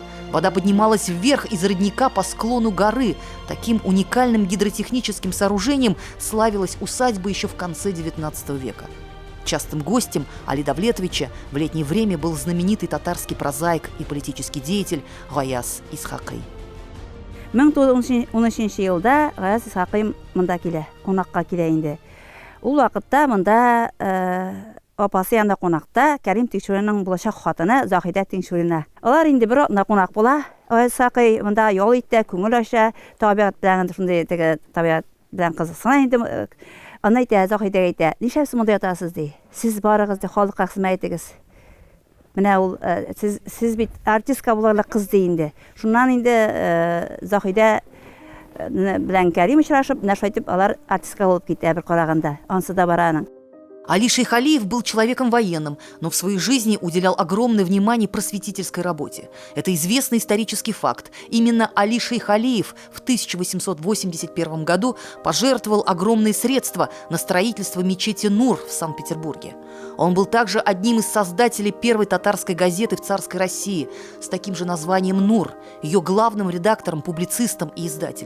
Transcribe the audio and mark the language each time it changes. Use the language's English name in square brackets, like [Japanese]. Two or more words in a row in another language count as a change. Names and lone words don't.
[Russian] Вода поднималась вверх из родника по склону горы. Таким уникальным гидротехническим сооружением славилась усадьба еще в конце XIX века. Частым гостем Али Давлетовича в летнее время был знаменитый татарский прозаик и политический деятель Гаяз Исхакый. [Tatar] 1913 елда Гаяз Исхакый монда килә, кунакка килә инде. Ул вакытта монда апасы янда кунакта Кәрим Тинчуринның булачак хатыны Заһидә Тинчурина. Алар инде бер атна кунак була. Гаяз Исхакый монда ял итә, күңел ача, табигать белән шундый табигать белән кызыксына инде. Аны әйтә, Заһидә әйтә, нишләп монда ятасыз ди. Сез барыгыз ди, халыкка хезмәт итегез. Менә ул сез бит артистка булырлык кыз ди инде. Шуннан инде Заһидә белән Кәрим очрашып, нәрсә әйтеп, алар артистка булып китә бер караганда. Ансы да бара аның. [Russian] Али Шейхалиев был человеком военным, но в своей жизни уделял огромное внимание просветительской работе. Это известный исторический факт. Именно Али Шейхалиев в 1881 году пожертвовал огромные средства на строительство мечети Нур в Санкт-Петербурге. Он был также одним из создателей первой татарской газеты в царской России с таким же названием «Нур», ее главным редактором, публицистом и издателем.